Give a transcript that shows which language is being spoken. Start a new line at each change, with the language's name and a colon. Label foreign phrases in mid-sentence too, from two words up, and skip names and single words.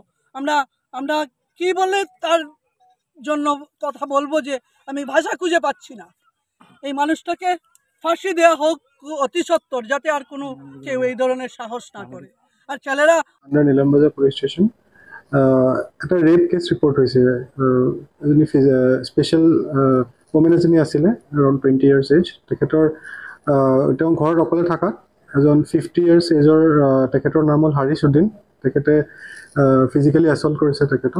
Bangla: আমরা কি বলে তার জন্য কথা বলবো যে আমি ভাষা খুঁজে পাচ্ছি না। এই মানুষটাকে ফাঁসি দেওয়া হোক অতি সত্বর, যাতে আর কোনো কেউ এই ধরনের সাহস না করে। আর ছেলেরা
Assamese: আমরা নিলামবাজার
English: police station
Assamese: একটা
English: rape case report
Assamese: হৈছে। এজনী
English: special woman
Assamese: এজনী আছিলে,
English: around 20 years age.
Assamese: তেখেতৰ তেওঁ ঘৰত অকলে থকা এজন
English: 50 years ageৰ
Assamese: তেখেতৰ নাম হ'ল হাৰিছ উদ্দিন। তেখেতে
English: physically assault
Assamese: কৰিছে তেখেতক।